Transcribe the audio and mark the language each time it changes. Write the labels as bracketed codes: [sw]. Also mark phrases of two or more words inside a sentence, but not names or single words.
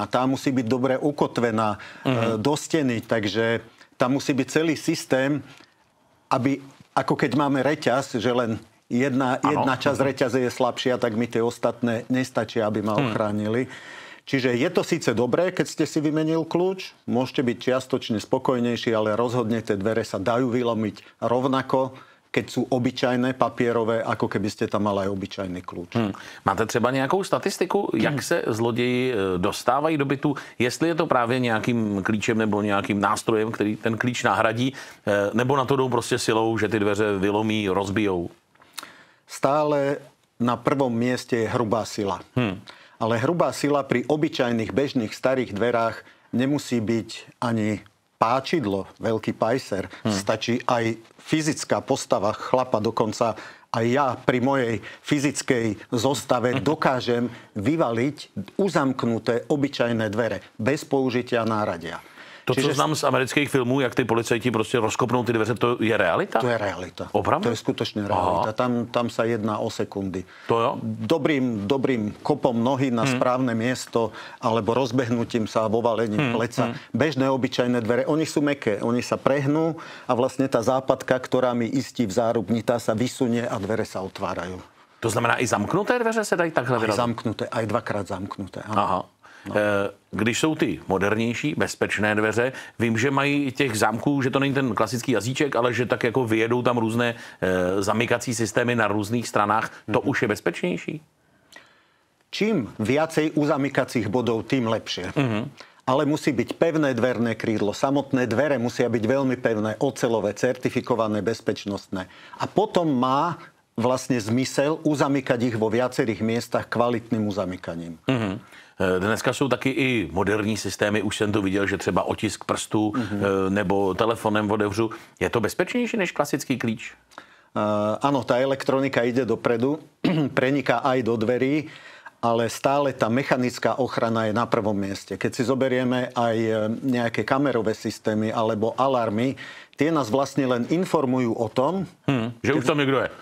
[sk] Tá musí byť dobre ukotvená do steny, takže tam musí byť celý systém, aby, ako keď máme reťaz, že len jedna časť reťaze je slabšia, tak mi tie ostatné nestačia, aby ma ochránili. Čiže je to síce dobré, keď ste si vymenil kľúč, môžete byť čiastočne spokojnejší, ale rozhodne tie dvere sa dajú vylomiť rovnako, keď sú obyčajné papierové, ako keby ste tam mali aj obyčajný kľúč. [cs] Máte třeba nějakou statistiku, jak se zloději dostávají do bytu, jestli je to právě nějakým klíčem nebo nějakým nástrojem, který ten klíč nahradí, nebo na to jdou prostě silou, že ty dveře vylomí, rozbijou? [sk] Stále na prvom mieste je hrubá sila. Ale hrubá sila pri obyčajných, bežných, starých dverách nemusí byť ani páčidlo, veľký pajser. Stačí aj fyzická postava chlapa, dokonca aj ja pri mojej fyzickej zostave dokážem vyvaliť uzamknuté obyčajné dvere bez použitia náradia. [cs] To, co znám z amerických filmů, jak ty policajti prostě rozkopnou ty dveře, to je realita? [sk] To je realita. [cs] Opravdu? [sk] To je skutočne realita. Tam sa jedná o sekundy. [cs] To jo? [sk] Dobrým kopom nohy na správne miesto alebo rozbehnutím sa, vovalením pleca. Bežné obyčajné dvere, oni sú mäkké. Oni sa prehnú a vlastne tá západka, ktorá mi istí v zárubni, tá sa vysunie a dvere sa otvárajú. [cs] To znamená, i zamknuté dveře se dají takhle vyrazit? [sk] Aj zamknuté, aj dvakrát zamknuté. [cs] Aha. No. Když jsou ty modernější, bezpečné dveře, vím, že mají těch zámků, že to není ten klasický jazyček, ale že tak jako vyjedou tam různé zamykací systémy na různých stranách. To už je bezpečnější? [sk] Čím viacej uzamykacích bodov, tým lepšie. Ale musí byť pevné dverné krídlo. Samotné dvere musia byť veľmi pevné, oceľové, certifikované, bezpečnostné. A potom má vlastne zmysel uzamykať ich vo viacerých miestach kvalitným uzamykaním. [cs] Dneska jsou taky i moderní systémy, už jsem to viděl, že třeba otisk prstů nebo telefonem otevřu. Je to bezpečnější než klasický klíč? [sk] Áno, tá elektronika ide dopredu, preniká aj do dverí ale stále tá mechanická ochrana je na prvom mieste. Keď si zoberieme aj nejaké kamerové systémy alebo alarmy, tie nás vlastne len informujú o tom, že už tam niekto je.